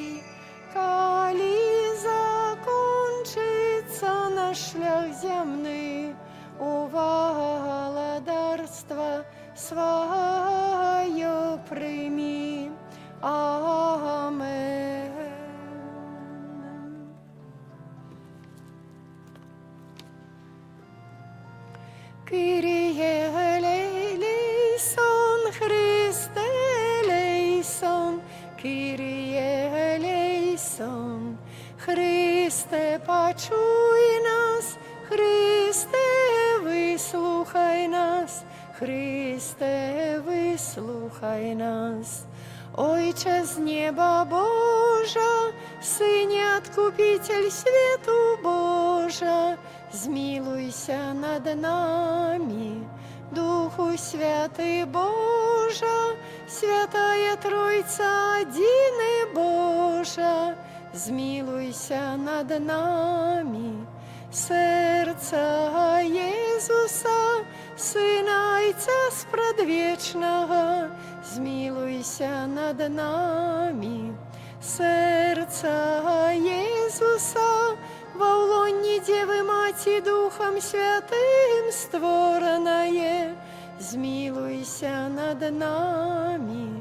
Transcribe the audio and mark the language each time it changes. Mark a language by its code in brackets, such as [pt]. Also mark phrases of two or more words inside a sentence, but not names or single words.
[uk] Коли закончится наш шлях земный, у володарства свое прими. Амен. [el] Κύριε ελέησον, Χριστέ ελέησον, Κύριε ελέησον. [uk] Христе, почуй нас, Христе, выслухай нас, Христе, выслухай нас. Ойче з неба Божа, Сыне Откупитель свету Божа, змилуйся над нами. Духу Святый Божа, Святая Тройца, Одиный Божа, змилуйся над нами. Серця Єзуса, Сина Отця спрадвечного, змилуйся над нами. Серця Єзуса, во лоні Девы Мати Духом Святым створенное, змилуйся над нами.